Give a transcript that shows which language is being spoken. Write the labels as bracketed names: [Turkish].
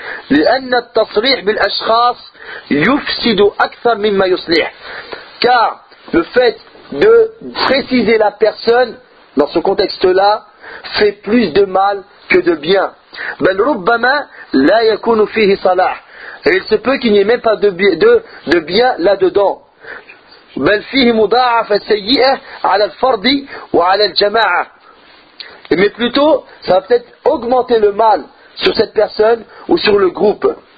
[Arabic] لأن التصريح بالأشخاص يفسد أكثر مما يصلح. [French] Car le fait de préciser la personne dans ce contexte-là fait plus de mal que de bien. [Arabic] بل ربما لا يكون فيه صلاح. [French] Et il se peut qu'il n'y ait même pas de bien là-dedans. [Arabic] بل فيه مضاعفة سيئة على الفرد وعلى الجماعة. [French] Mais plutôt, ça va peut-être augmenter le mal sur cette personne ou sur le groupe.